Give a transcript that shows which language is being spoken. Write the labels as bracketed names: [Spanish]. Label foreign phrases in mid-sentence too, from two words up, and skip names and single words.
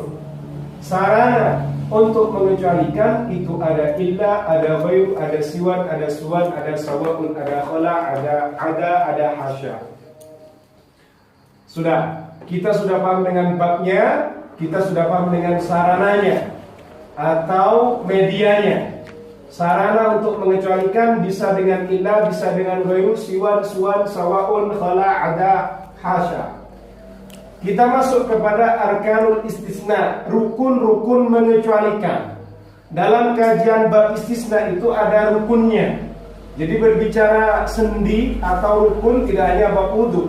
[Indonesian] Sarana untuk mengecualikan itu ada illa, ada ghairu, ada siwan, ada suwan, ada sawaun, ada khala, ada hasya. Kita sudah paham dengan babnya, kita sudah paham dengan sarananya atau medianya. Sarana untuk mengecualikan bisa dengan illa, bisa dengan ghairu, [Arabic] سوى سوى سواء خلا, [Indonesian] ada, hasya. Kita masuk kepada [Arabic] أركان الاستثناء, [Indonesian] rukun-rukun mengecualikan. Dalam kajian bab istisna itu ada rukunnya. Jadi berbicara sendi atau rukun tidak hanya bab wudu.